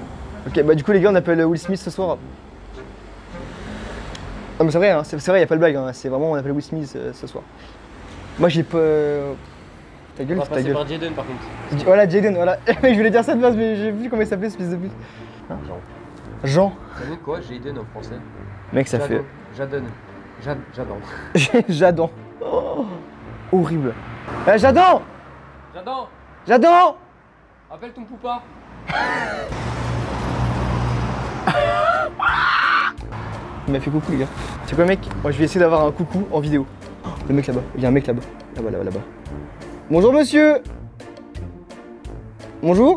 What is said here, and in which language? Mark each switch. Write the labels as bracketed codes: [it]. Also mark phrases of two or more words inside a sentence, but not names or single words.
[fr] Ok, bah du coup les gars, on appelle Will Smith ce soir. Non mais c'est vrai, hein, c'est vrai, y a pas de blague, hein, c'est vraiment on appelle Will Smith ce soir. Moi j'ai pas... Ta gueule, On va c'est ta passer gueule. par Jaden par contre. Voilà, Jaden, voilà. Je voulais dire ça de base, mais j'ai vu comment il s'appelait ce fils de pute. Jean. Jean. Ça veut quoi, Jaden en français? Mec, ça fait... Jadon. Jadon. Oh, horrible. Jadon. Jadon. Jadon. Appelle ton poupa. Il m'a fait coucou les gars. C'est quoi mec? Moi je vais essayer d'avoir un coucou en vidéo. Oh, le mec là-bas, il y a un mec là-bas. Là-bas. Bonjour monsieur. Bonjour.